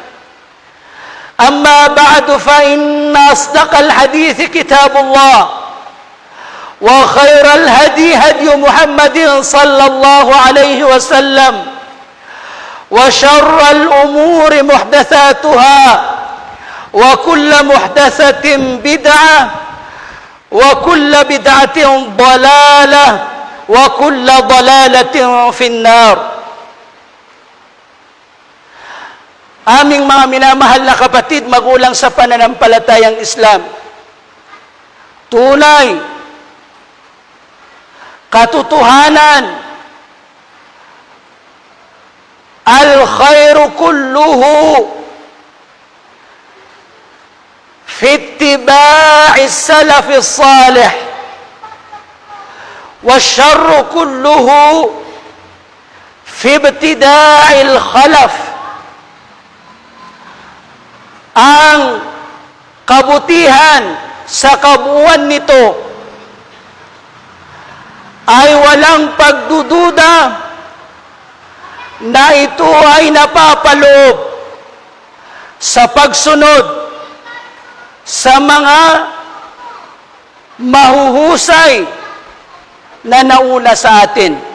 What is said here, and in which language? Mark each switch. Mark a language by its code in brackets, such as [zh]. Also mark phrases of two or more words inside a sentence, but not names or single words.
[ar] أما بعد، فإن أصدق الحديث كتاب الله، وخير الهدي هدي محمد صلى الله عليه وسلم، وشر الأمور محدثاتها، وكل محدثة بدعة، وكل بدعة ضلالة، وكل ضلالة في النار. [tl] Aming mga minamahal na kapatid, magulang sa pananampalatayang Islam, tunay, katotohanan, [ar] الخير كله في اتباع سلف صالح، والشر كله في ابتداع الخلف. [tl] Ang kabutihan sa kabuuan nito ay walang pagdududa na ito ay napapaloob sa pagsunod sa mga mahuhusay na nauna sa atin.